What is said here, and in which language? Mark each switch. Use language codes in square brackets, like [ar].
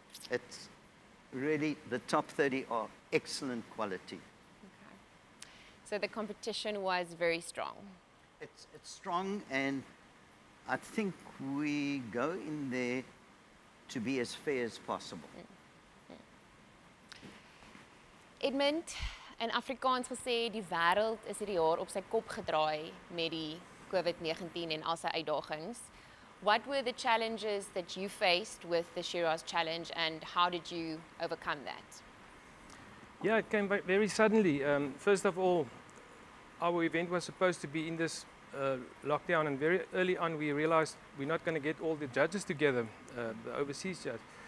[en] It's really, the top 30 are excellent quality. Okay. So the competition was very strong. It's strong, and I think we go in there to be as fair as possible. [af] Edmund, in Afrikaans gesê, die wêreld is hierdie jaar op sy kop gedraai met die COVID-19 en al sy uitdagings. [en] What were the challenges that you faced with the SHIRAZ challenge, and how did you overcome that? Yeah, it came very suddenly. First of all, our event was supposed to be in this lockdown, and very early on we realized we're not going to get all the judges together, the overseas judges.